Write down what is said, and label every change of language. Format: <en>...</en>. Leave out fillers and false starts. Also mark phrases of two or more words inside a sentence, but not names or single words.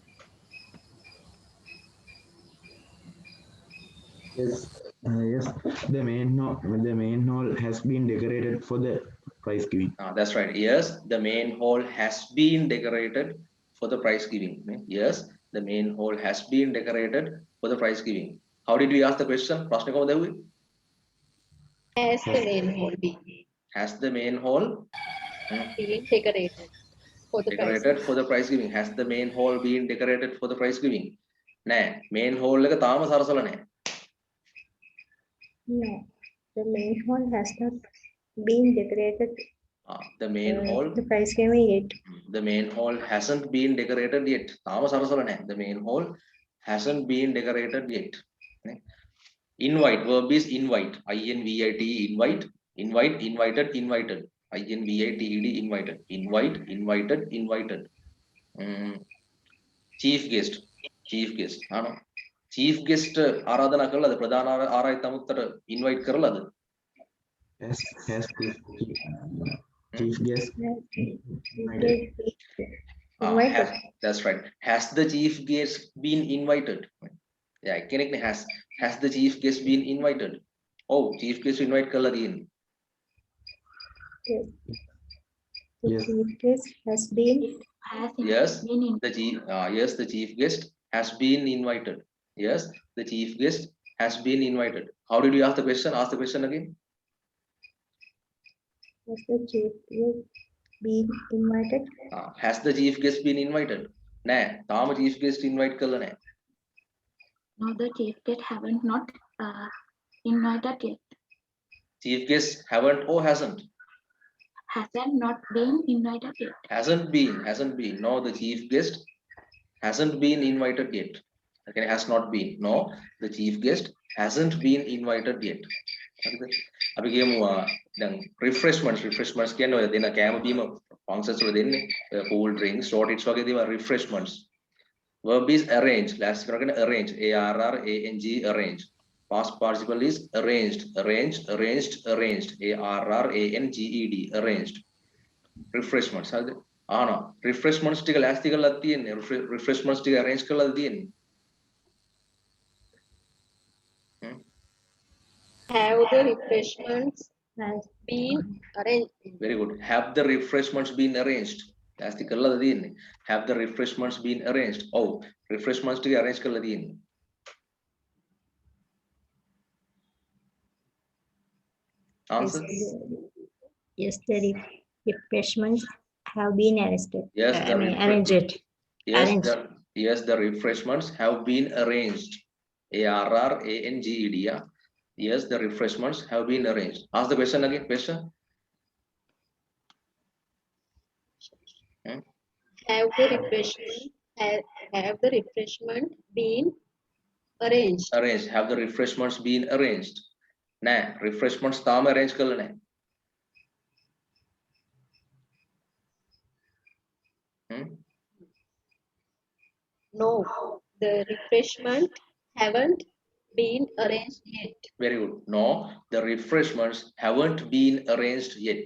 <en>Yes, yes. The main hall has been decorated for the prize giving. that's right yes the main hall has been decorated for the prize giving yes the main hall has been decorated for the prize giving how did we ask the question</en> <si>ප්‍රශ්නේ කොහොමද ඇහුවේ</si> <en>Has the main hall been has the main hall decorated for the prize? decorated for the prize giving has the main hall been decorated for the prize giving නෑ main hall</en> <si>එක තාම සරසලා නැහැ</si> <en>No, the main hall has not been decorated. the main hall The prize giving yet. the main hall hasn't been decorated yet</en> <si>තාම සරසලා නැහැ</si> <en>the main hall hasn't been decorated yet invite verb is invite invite invited invited invited invited chief guest chief guest</en> <si>ආරාධනා කළාද ප්‍රධාන ආරාධිත අමුත්තට</si> <en>invite කරලාද Has chief guest Invited. that's right has the chief guest been invited yeah</en> <si>කෙනෙක් නේ</si> <en>has the chief guest been invited oh chief guest invite</en> <si>කරලා තියෙන්නේ</si> <en>Yes. The Yes. chief guest has been Has Yes, been in. yes, the chief guest has been invited. Yes, the chief guest has been invited. How did you ask the question? Ask the question again. has the chief guest been invited? Has the chief guest been invited?</en> <si>Nah, තාම</si> <en>chief guest invite</en> <si>කළා නෑ.</si> <en>No, the chief guest haven't not invited yet. Chief guest haven't or hasn't? Hasn't not been invited yet. Hasn't been. No, the chief guest hasn't been invited yet. Okay, has not been. No, the chief guest hasn't been invited yet.</en> <si>අපි කියමු දැන් refreshments කියන්නේ ඔය දෙන කෑම බීම functions වල දෙන්නේ</si> <en>cool drinks short hits</en> <si>වගේ දේවල් refreshments.</si> <en>Verb is arrange. Last කරගෙන arrange. ARRANG arrange. Past participle is arranged. Arranged. ARRANGED arranged. Refreshments.</en> <si>හරිද? ආනා refreshments ටික last කරලා තියෙන්නේ. Refreshments ටික arrange කරලා තියෙන්නේ.</si> <en>Have the refreshments Has been arranged? Very good. Have the refreshments been arranged?</en> <si>Last කරලා තියෙන්නේ.</si> <en>Have the refreshments been arranged?</en> <si>Oh, refreshments ටික arrange කරලා තියෙන්නේ.</si> <en>Answer? Yes, the refreshments have been arrested. Yes, the Arranged. Arranged. Yes, the refreshments have been arranged. ARRANGED. Yeah. Yes, the refreshments have been arranged. Ask the question again. Question. Have the refreshment been arranged? Arranged. Have the refreshments been arranged?</en> <si>Nah, refreshments තාම arrange කරලා නැහැ.</si> <en>No, the refreshment haven't been arranged yet. Very good. No, the refreshments haven't been arranged yet.</en>